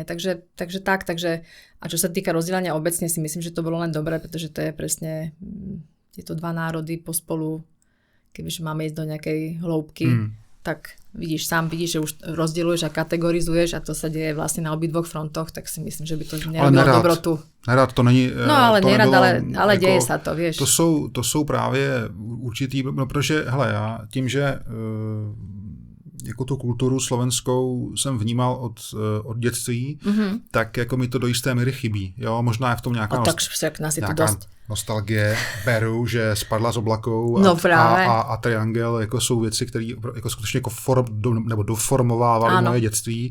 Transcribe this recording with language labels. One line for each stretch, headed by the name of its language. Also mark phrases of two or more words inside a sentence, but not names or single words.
Slovak: Takže a čo sa týka rozdielania obecne, si myslím, že to bolo len dobré, pretože to je presne tieto dva národy pospolu, kebyže máme ísť do nejakej hloubky, tak vidíš, že už rozdieluješ a kategorizuješ a to sa deje vlastne na obidvoch frontoch, tak si myslím, že by to nerobilo dobrotu.
Czech: Nerad to není...
Slovak: No ale to nerad, ale jako, deje sa to, vieš.
Czech: To jsou právě určitý, protože hele, já tím, že jako tu kulturu slovenskou jsem vnímal od dětství, tak jako mi to do jisté míry chybí. Jo, možná je v tom nějaká nostalgie, beru, že Spadla z oblakou a Triangel jako jsou věci, které jako skutečně jako doformovávaly moje dětství.